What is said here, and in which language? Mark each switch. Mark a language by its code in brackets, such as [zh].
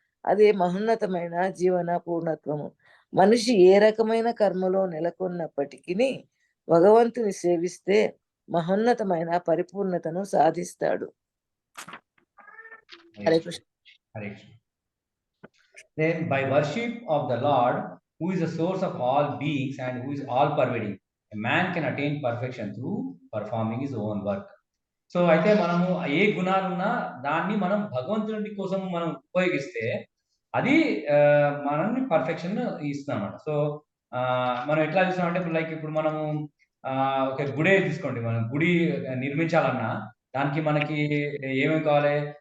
[te] అదే మహోన్నతమైన జీవన పూర్ణత్వము. మనిషి ఏ రకమైన కర్మలో నెలకొన్నప్పటికీ భగవంతుని సేవిస్తే మహోన్నతమైన పరిపూర్ణతను సాధిస్తాడు. Hare Krishna. [en] Hare Krishna. Then by worship of the Lord, who is the source of all beings and who is all pervading, a man can attain perfection through performing his own work. [te] So అయితే మనము ఏ గుణాలున్నా దాన్ని మనం భగవంతుడి కోసం మనం ఉపయోగిస్తే అది మనల్ని పర్ఫెక్షన్ ఇస్తుంది అనమాట. సో మనం ఎట్లా చూస్తామంటే ఇప్పుడు మనము ఒక గుడే తీసుకోండి. మనం గుడి నిర్మించాలన్నా దానికి మనకి ఏమేమి కావాలి?